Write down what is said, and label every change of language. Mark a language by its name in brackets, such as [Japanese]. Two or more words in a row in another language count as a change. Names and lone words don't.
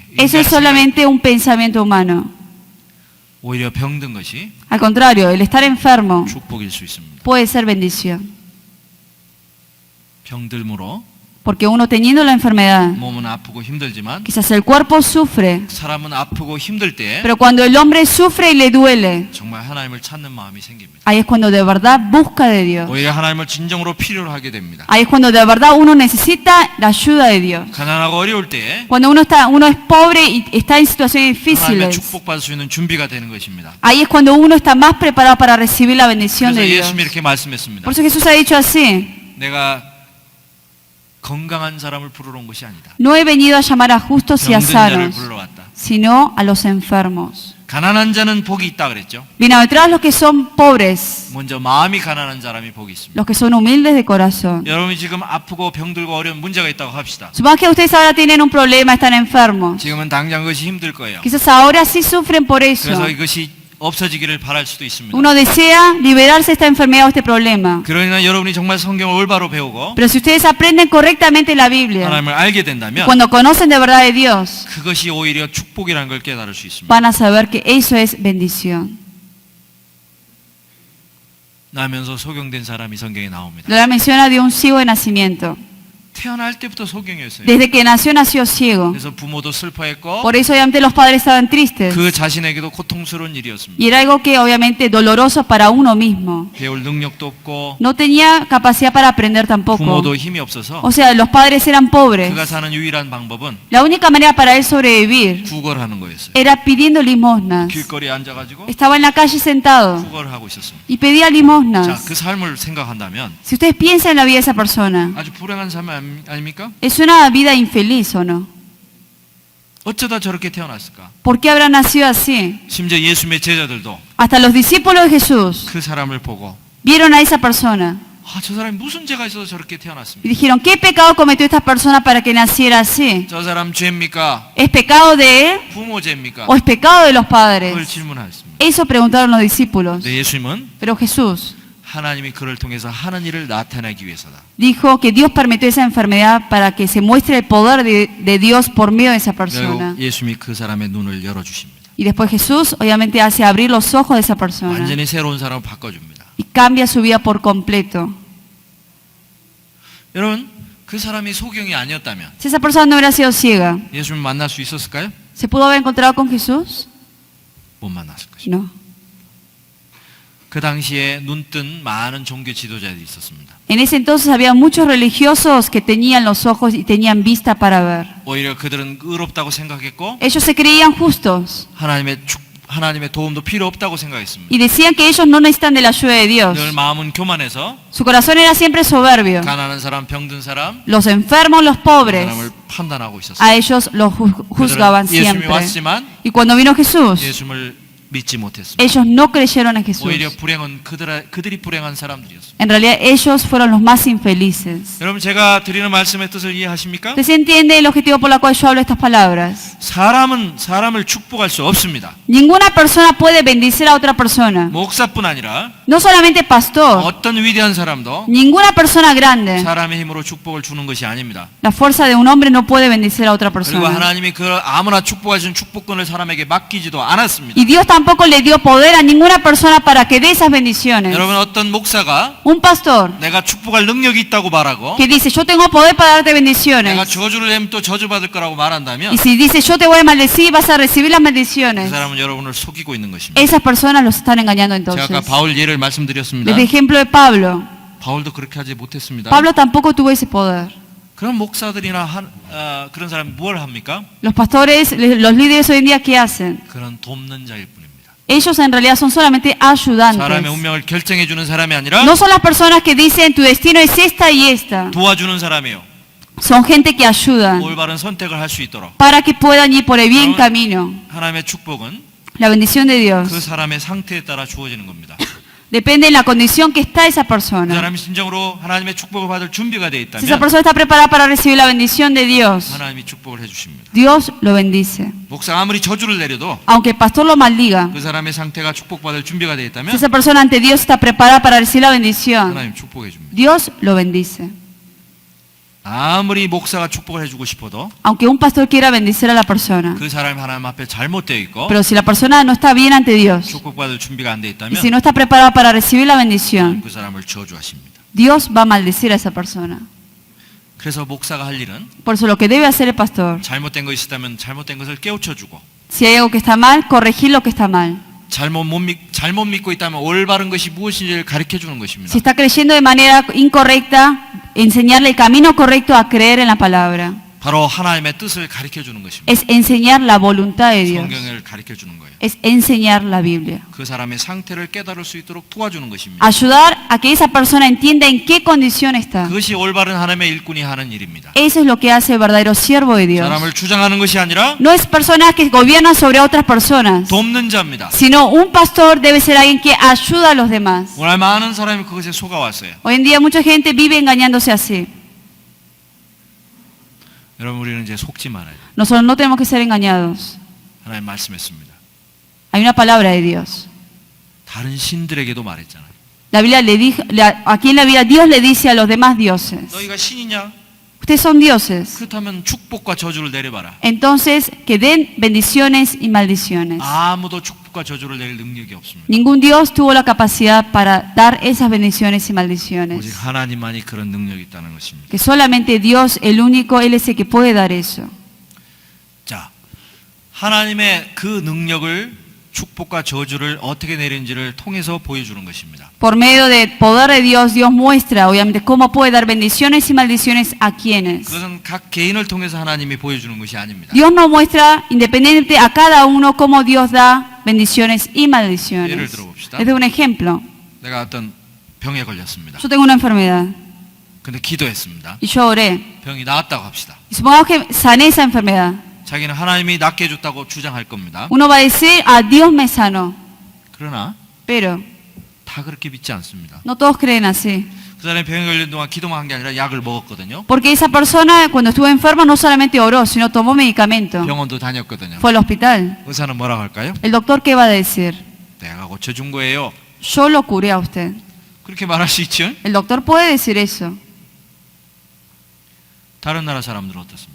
[Spanish] Eso es solamente un pensamiento humano. [Korean] 오히려 병든 것이 [Spanish] Al contrario, el estar enfermo [Korean] 축복일 수 있습니다. [Spanish] puede ser bendición. [Korean] 병들므로 [Spanish] Porque uno teniendo la enfermedad, [Korean] 몸은 아프고 힘들지만 [Spanish] quizás el cuerpo sufre, [Korean] 사람은 아프고 힘들 때 [Spanish] pero cuando el hombre sufre y le duele, [Korean] 정말 하나님을 찾는 마음이 생깁니다. [Spanish] ahí es cuando de verdad busca de Dios. [Korean] 오히려 하나님을 진정으로 필요로 하게 됩니다. [Spanish] Ahí es cuando de verdad uno necesita la ayuda de Dios. [Korean] 가난하고 어려울 때 [Spanish] Cuando uno es pobre y está en situaciones [Korean] 하나님의 [Spanish] difíciles, [Korean] 축복받을 수 있는 준비가 되는 것입니다. [Spanish] ahí es cuando uno está más preparado para recibir la bendición [Korean] 그래서 [Spanish] de Dios. [Korean] 예수님이 이렇게 말씀했습니다. [Spanish] Por eso Jesús ha dicho así: [Korean] 내가 건강한 사람을 부르러 온 것이 아니다. [Spanish] no he venido a llamar a justos y a [Korean] 병든 자를 [Spanish] sanos, [Korean] 부르러 왔다. [Spanish] sino a los enfermos. [Korean] 가난한 자는 복이 있다 그랬죠. [Spanish] Bienaventurados los que son pobres, [Korean] 먼저 마음이 가난한 사람이 복이 있습니다. [Spanish] los que son humildes de corazón. [Korean] 여러분이 지금 아프고 병들고 어려운 문제가 있다고 합시다. [Spanish] Supongo que ustedes ahora tienen un problema, están enfermos. [Korean] 지금은 당장 그것이 힘들 거예요. [Spanish] Quizás ahora sí sufren por eso. [Korean] 그래서 이것이 없어지기를 바랄 수도 있습니다. [Spanish] Uno desea liberarse de esta enfermedad o este problema. [Korean] 그러나 여러분이 정말 성경을 올바로 배우고 [Spanish] Pero si ustedes aprenden correctamente la Biblia, [Korean] 하나님을 알게 된다면 [Spanish] cuando conocen de verdad de Dios, [Korean] 그것이 오히려 축복이라는 걸 깨달을 수 있습니다. [Spanish] van a saber que eso es bendición. [Korean] 나면서 소경된 사람이 성경에 나옵니다. [Spanish] La menciona de un ciego de nacimiento. [Korean] 태어날 때부터 소경이었어요. [Spanish] Desde que nació ciego. [Korean] 그래서 부모도 슬퍼했고 [Spanish] Por eso obviamente los padres estaban tristes. [Korean] 그 자신에게도 고통스러운 일이었습니다. [Spanish] Y era algo que obviamente doloroso para uno mismo. [Korean] 배울 능력도 없고 [Spanish] No tenía capacidad para aprender tampoco. [Korean] 부모도 힘이 없어서 [Spanish] O sea, los padres eran pobres. [Korean] 그가 사는 유일한 방법은 [Spanish] La única manera para él sobrevivir [Korean] 구걸하는 거였어요. [Spanish] era pidiendo limosnas. [Korean] 길거리에 앉아가지고 [Spanish] Estaba en la calle sentado [Korean] 구걸하고 있었습니다. [Spanish] y pedía [Korean] 자, [Spanish] limosnas. [Korean] 그 삶을 생각한다면 [Spanish] Si ustedes piensan en la vida de esa persona, [Korean] 아주 불행한 삶 아닙니까? [Spanish] es una vida infeliz o no. [Korean] 어쩌다 저렇게 태어났을까? [Spanish] ¿Por qué habrá nacido así? [Korean] 심지어 예수님의 제자들도 [Spanish] Hasta los discípulos de Jesús [Korean] 그 사람을 보고 [Spanish] vieron a esa persona [Korean] 아, 저 사람이 무슨 죄가 있어서 저렇게 [Spanish] y [Korean] 태어났습니까? [Spanish] dijeron, ¿qué pecado cometió esta persona para que naciera así? [Korean] 저 사람 죄입니까? [Spanish] ¿Es pecado de él [Korean] 부모 죄입니까? [Spanish] o es pecado de los [Korean] 그걸 [Spanish] padres? [Korean] 질문하였습니다. [Spanish] Eso preguntaron los discípulos. [Korean] 근데 예수님은 [Spanish] Pero Jesús [Korean] 하나님이 그를 통해서 하는 일을 나타내기 위해서다. [Spanish] dijo que Dios permitió esa enfermedad para que se muestre el poder de Dios por medio de esa persona. [Korean] 결국 예수님이 그 사람의 눈을 열어주십니다. [Spanish] Y después Jesús obviamente hace abrir los ojos de esa persona [Korean] 완전히 새로운 사람을 바꿔줍니다. [Spanish] y cambia su vida por completo. [Korean] 여러분, 그 사람이 소경이 아니었다면 [Spanish] Si esa persona no hubiera sido ciega, [Korean] 예수님 만날 수 있었을까요? [Spanish] ¿se pudo haber encontrado con Jesús? [Korean] 못 만났을 것입니다. [Spanish] No. [Korean] 그 당시에 눈뜬 많은 종교 지도자들이 있었습니다. [Spanish] En ese entonces había muchos religiosos que tenían los ojos y tenían vista para ver. [Korean] 오히려 그들은 의롭다고 생각했고 [Spanish] Ellos se creían justos [Korean] 하나님의 도움도 필요 없다고 생각했습니다. [Spanish] y decían que ellos no necesitan de la ayuda de Dios. [Korean] 늘 마음은 교만해서 [Spanish] Su corazón era siempre soberbio. [Korean] 가난한 사람, 병든 사람, [Spanish] Los enfermos, los [Korean] 그 [Spanish] pobres, [Korean] 사람을 판단하고 [Spanish] a [Korean] 있었어요. [Spanish] ellos los juzgaban [Korean] 그들은 예수님이 [Spanish] siempre. [Korean] 왔지만 [Spanish] Y cuando vino Jesús, [Korean] 예수님을 믿지 못했습니다. [Spanish] ellos no creyeron en Jesús. [Korean] 오히려 불행은 그들이 불행한 사람들이었습니다. [Spanish] En realidad ellos fueron los más infelices. [Korean] 여러분, 제가 드리는 말씀의 뜻을 이해하십니까? [Spanish] ¿Usted entiende el objetivo por el cual yo hablo estas palabras? [Korean] 사람은 사람을 축복할 수 없습니다. [Spanish] Ninguna persona puede bendecir a otra persona. [Korean] 목사뿐 아니라 [Spanish] No solamente pastor, [Korean] 어떤 위대한 사람도 [Spanish] ninguna persona grande. [Korean] 사람의 힘으로 축복을 주는 것이 아닙니다. [Spanish] La fuerza de un hombre no puede bendecir a otra [Korean] 그리고 [Spanish] persona. [Korean] 하나님이 그 아무나 축복하시는 축복권을 사람에게 맡기지도 않았습니다. [Spanish] Y Dios tampoco le dio poder a ninguna persona para que dé esas bendiciones. [Korean] 여러분, 어떤 목사가 [Spanish] Un pastor [Korean] 내가 축복할 능력이 있다고 말하고 [Spanish] que dice, yo tengo poder para darte [Korean] 내가 [Spanish] bendiciones. [Korean] 저주를 내면 또 저주받을 거라고 말한다면 [Spanish] Y si dice, yo te voy a maldecir, vas a recibir las [Korean] 그 [Spanish] bendiciones. [Korean] 사람은 여러분을 속이고 있는 것입니다. [Spanish] Esas personas los están engañando [Korean] 제가 아까 [Spanish] entonces. [Korean] 바울 예를 말씀드렸습니다. [Spanish] Desde ejemplo de Pablo. [Korean] 바울도 그렇게 하지 못했습니다. [Spanish] Pablo tampoco tuvo ese poder. [Korean] 그런 목사들이나 그런 사람이 뭘 합니까? [Spanish] Los pastores, los líderes hoy en día, ¿qué hacen? [Korean] 그런 돕는 자일 뿐입니다. [Spanish] Ellos en realidad son solamente [Korean] 사람의 [Spanish] ayudantes. [Korean] 운명을 결정해 주는 사람이 아니라 [Spanish] No son las personas que dicen tu destino es esta y esta. [Korean] 도와주는 사람이에요. [Spanish] Son gente que ayudan [Korean] 올바른 선택을 할 수 있도록. [Spanish] para que puedan ir por el bien camino. [Korean] 하나님의 축복은 [Spanish] La bendición de Dios [Korean] 그 사람의 상태에 따라 주어지는 겁니다. [Spanish] depende de la condición que está esa [Korean] 그 [Spanish] persona. [Korean] 사람이 진정으로 하나님의 축복을 받을 준비가 되어 [Spanish] Si esa [Korean] 있다면 [Spanish] persona está preparada para recibir la bendición de Dios, [Korean] 하나님이 축복을 해주십니다. [Spanish] Dios lo bendice. [Korean] 목사가 아무리 저주를 내려도 [Spanish] Aunque el pastor lo maldiga, [Korean] 그 사람의 상태가 축복받을 준비가 되어 [Spanish] si [Korean] 있다면 [Spanish] esa persona ante Dios está preparada para recibir la bendición, [Korean] 하나님 축복해 줍니다. [Spanish] Dios lo bendice. [Korean] 아무리 목사가 축복을 해주고 싶어도 [Spanish] Aunque un pastor quiera bendecir a la persona, [Korean] 그 사람이 하나님 앞에 잘못되어 있고 [Spanish] pero si la persona no está bien ante Dios [Korean] 축복받을 준비가 안 되어 [Spanish] y [Korean] 있다면 [Spanish] si no está preparada para recibir la bendición, [Korean] 그 사람을 저주하십니다. [Spanish] Dios va a maldecir a esa persona. [Korean] 그래서 목사가 할 일은 [Spanish] Por eso lo que debe hacer el pastor, [Korean] 잘못된 거 있었다면 잘못된 것을 깨우쳐주고 [Spanish] si hay algo que está mal, corregir lo que está mal. [Korean] 잘못 믿고 있다면 올바른 것이 무엇인지를 가르쳐 주는 것입니다. [Spanish] Si está creyendo de manera incorrecta, enseñarle el camino correcto a creer en la palabra. [Korean] 바로 하나님의 뜻을 가르쳐 주는 것입니다. [Spanish] Es enseñar la voluntad de Dios. [Korean] 성경을 가르쳐 주는 거예요. [Spanish] Es enseñar la Biblia. [Korean] 그 사람의 상태를 깨달을 수 있도록 도와주는 것입니다. [Spanish] Ayudar a que esa persona entienda en qué condición está. [Korean] 그것이 올바른 하나님의 일꾼이 하는 일입니다. [Spanish] Eso es lo que hace el verdadero siervo de Dios. [Korean] 사람을 주장하는 것이 아니라 [Spanish] No es personas que gobiernan sobre otras personas, [Korean] 돕는 자입니다. [Spanish] sino un pastor debe ser alguien que ayuda a los demás. [Korean] 오늘 많은 사람이 그것에 속아왔어요. [Spanish] Hoy en día mucha gente vive engañándose así. [Korean] 여러분, 우리는 이제 속지 말아요. [Spanish] Nosotros no tenemos que ser engañados. [Korean] 하나님 말씀했습니다. [Spanish] Hay una palabra de Dios. [Korean] 다른 신들에게도 말했잖아요. [Spanish] La Biblia le dijo, aquí en la Biblia Dios le dice a los demás dioses, [Korean] 너희가 신이냐? [Spanish] ustedes son dioses, [Korean] 그렇다면 축복과 저주를 내려봐라. [Spanish] entonces que den bendiciones y maldiciones. [Korean] 아무도 축복과 저주를 내릴 능력이 없습니다. [Spanish] Ningún Dios tuvo la capacidad para dar esas bendiciones y [Korean] 오직 [Spanish] maldiciones. [Korean] 하나님만이 그런 능력이 있다는 것입니다. [Spanish] Que solamente Dios, el único, Él es el que puede dar eso. [Korean] 자, 하나님의 그 능력을 축복과 저주를 어떻게 내리는지를 통해서 보여주는 것입니다. [Spanish] Por medio del poder de Dios, Dios muestra obviamente cómo puede dar bendiciones y maldiciones a quienes. [Korean] 그것은 각 개인을 통해서 하나님이 보여주는 것이 아닙니다. [Spanish] Dios nos muestra independiente a cada uno cómo Dios da bendiciones y [Korean] 예를 [Spanish] maldiciones. [Korean] 들어봅시다. [Spanish] Les doy un ejemplo. [Korean] 내가 어떤 병에 걸렸습니다. [Spanish] Yo tengo una enfermedad [Korean] 근데 기도했습니다. [Spanish] y yo oré. [Korean] 병이 나았다고 합시다. [Spanish] Y supongamos que sané esa enfermedad. [Korean] 자기는 하나님이 낫게 해줬다고 주장할 겁니다. [Spanish] Uno va a decir, Dios me sanó. [Korean] 그러나 [Spanish] Pero [Korean] 다 그렇게 믿지 않습니다. [Spanish] no todos creen así. [Korean] 그 사람이 병에 걸린 동안 기도만 한 게 아니라 약을 먹었거든요. [Spanish] Porque esa persona cuando estuvo enferma no solamente oró, sino tomó medicamento. [Korean] 병원도 다녔거든요. [Spanish] Fue al hospital. [Korean] 의사는 뭐라고 할까요? [Spanish] El doctor, ¿qué va a decir? [Korean] 내가 고쳐준 거예요. [Spanish] Yo lo curé a usted. [Korean] 그렇게 말할 수 있죠? [Spanish] El doctor puede decir eso. [Korean] 다른 나라 사람들은 어떻습니까?